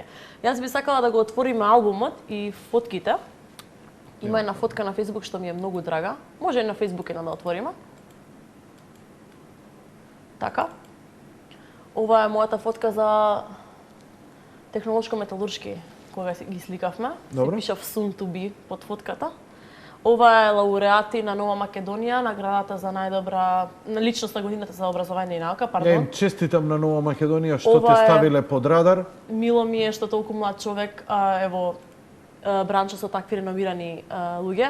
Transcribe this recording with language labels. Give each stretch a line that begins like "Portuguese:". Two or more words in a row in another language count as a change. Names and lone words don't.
Macedonian: Јас би сакала да го отвориме албумот и фотките. Има една фотка на Facebook што ми е многу драга. Може и на Facebook да отвориме. Така. Ова е мојата фотка за технолошко-металуршки, кога ги сликавме. Добро. Се пишав
English: soon to be
Macedonian: под фотката. Ова е лауреати на Нова Македонија, наградата за најдобра личност на годината за образование и наука, Ја пардон. им честитам на Нова Македонија што Ова те е- ставиле под радар. Мило ми е што толку млад човек ево бранча со такви реномирани луѓе.